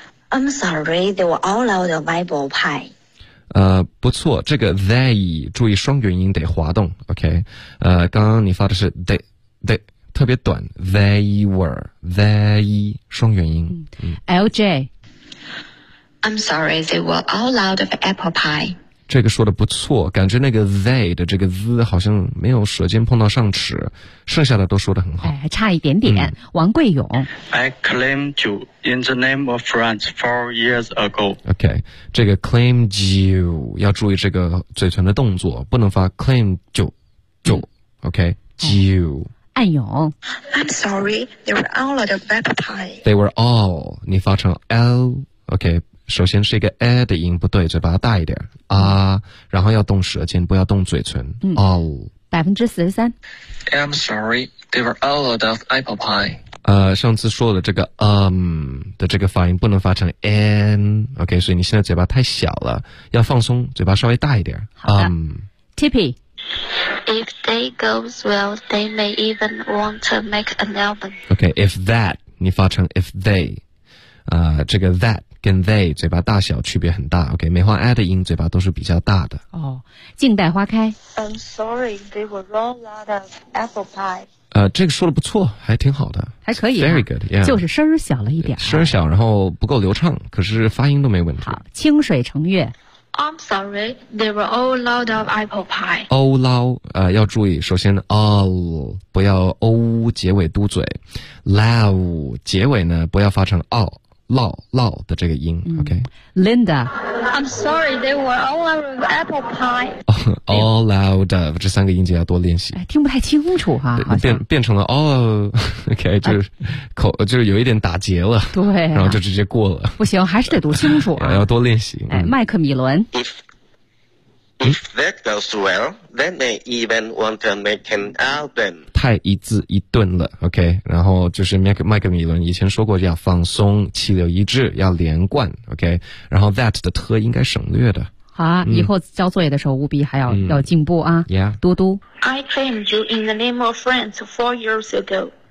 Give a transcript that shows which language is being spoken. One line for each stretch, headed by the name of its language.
English: ，I'm sorry， they were all out of apple pie。
Chinese: 不错，这个 they 注意双元音得滑动 ，OK？刚刚你发的是 they 特别短 ，
English: they were they
Chinese: 双元音。 LJ，
English: I'm sorry, they were all out of apple pie。
Chinese: 这个说的不错，感觉那个 they 的这个 z 好像没有舌尖碰到上齿，剩下的都说的很好。哎，还差一点点。王贵勇
English: ，I claimed you。 In the name of France 4 years ago.
Chinese: OK， 这个
English: claimed you
Chinese: 要注意这个嘴唇的动作，不能发 claimed you。 OK， you。暗涌
English: ，I'm sorry, they were all out of apple pie. They were all，
Chinese: 你发成
English: l。
Chinese: OK， 首先是一个 a 的音不对，嘴巴大一点啊，然后要动舌尖，不要动嘴唇。
English: all 43%。 I'm sorry, they were all out of apple pie.
Chinese: 上次说的这个的这个发音不能发成 n，OK，、okay, 所以你现在嘴巴太小了，要放松，嘴巴稍微大一点。 Tippy，
English: if they goes well， they may even want to make an album。
Chinese: OK，
English: if that
Chinese: 你发成
English: if they，
Chinese: 这个 that 跟 they 嘴巴大小区别很大。 OK， 梅花 a 的音嘴巴都是比较大的。哦，静待花开。
English: I'm sorry， they were all out of apple pie。
Chinese: 这个说的不错，还挺好的，还可以、啊、
English: ，very good，、yeah、
Chinese: 就是声小了一点，声小，然后不够流畅，可是发音都没问题。好，清水成月
English: ，I'm sorry, they were all out of apple pie. All out，
Chinese: 要注意，首先 all 不要 o 结尾嘟嘴 ，loud 结尾呢不要发成 all。老的这个音、OK Linda
English: I'm sorry they were all out of apple pie All out of
Chinese: 这三个音节要多练习、哎、听不太清楚哈、啊、变成了
English: all OK
Chinese: 就是、口就是有一点打结了对、啊、然后就直接过了不行还是得读清楚、啊、要多练习、哎、麦克米伦
English: If that goes well then they even want to make an album
Chinese: 太一字一顿了 ,OK, 然后就是麦克米伦以前说过要放松气流一致要连贯 ,OK, 然后 that 的特应该省略的。好啊、嗯、以后交作业的时候务必还要、嗯、要进步啊。
English: Yeah.
Chinese: 嘟嘟。
English: I claimed you in the name of France 4 years ago.